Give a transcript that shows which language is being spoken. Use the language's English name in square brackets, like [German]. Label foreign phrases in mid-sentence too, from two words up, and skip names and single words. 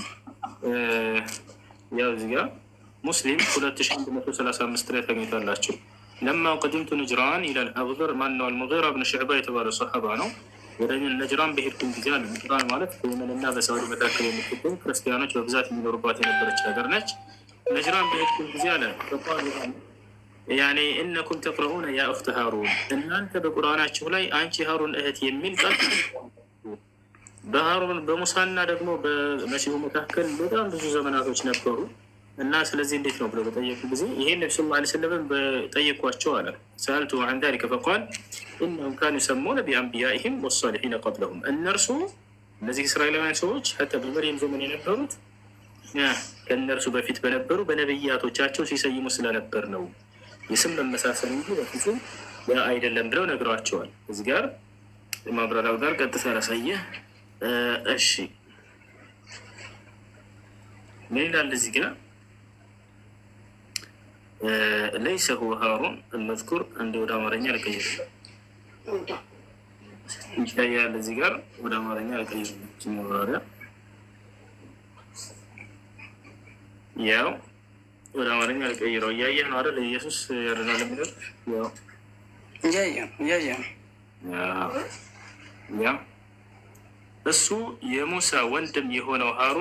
[Amharic] ያው እዚህ ጋር ሙስሊም 2135 ላይ ታገኙታላችሁ። [Arabic] لما قدمت نجران [Amharic] ይላል አቡዘር ማነው አልሙጊራ ብን ሹዕባ የተባለ ሰሓባ ነው። ወደ ነጅራን በሄድኩም ጊዜ አለ። ነጅራን ማለት በየመንና በሳዑዲ መካከል የምትገኝ ክርስቲያኖች በብዛት የሚኖሩባት የነበረች ሀገር ነች። ነጅራን በሄድኩም ጊዜ አለ ያኔ [Arabic] إنكم تقرؤون يا أخت هارون፣ [Amharic] እናንተ በቁርአናችሁ ላይ አንቺ ሃሩን እህት የሚል ቃል በሃሩን በሙሳና ደግሞ በመሲሁ መካከል በጣም ብዙ ዘመናቶች ነበሩ እና ስለዚህ እንዴት ነው ብለው በጠየቁ ጊዜ ይሄን ነብዩ [Arabic] صلى الله عليه وسلم [Amharic] በጠየቋቸው አለ ሰአልቱ [Arabic] عن ذلك فقال انهم كانوا يسمون بانبيائهم والصالحين قبلهم [Amharic] እነርሱ እነዚህ እስራኤላውያን ሰዎች حتى በመርየም ዘመን የነበሩት ከእነርሱ በፊት በነበሩ በነብያቶቻቸው ሲሰይሙ ስለነበር ነው የስም መመሳሰል እንጂ በፍጹም ያ አይደለም ብለው ነግሯቸዋል። እዚህ ጋር ማብራሪያው ጋር ቀጥታ ላሳየ። እሺ ምን ይላል እዚህ ጋር? [Arabic] ليس هو هارون المذكور عند [Amharic] ወደ አማርኛ ልቀይር ይታያል። እዚህ ጋር ወደ አማርኛ ልቀይር ማብራሪያ ያው ወደ አማርኛ ልቀይረው። እያየህ ነው አይደል? ኢየሱስ ያድናል የሚለው ያው እያየህ ያው እሱ የሙሳ ወንድም የሆነው ሃሩን